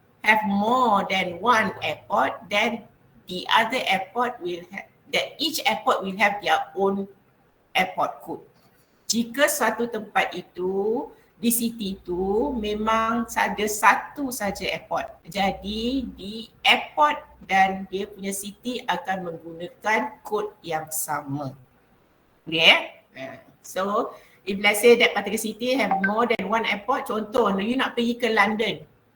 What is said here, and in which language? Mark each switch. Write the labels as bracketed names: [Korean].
[English] have more than one airport, then the other airport will have, that each airport will have their own airport code. [Malay] Jika suatu tempat itu di city itu memang ada satu saja airport, jadi di airport dan dia punya city akan menggunakan kod yang sama. [English] Okay? So if let's say that particular city have more than one airport, contoh you [Malay] nak pergi ke [English] London.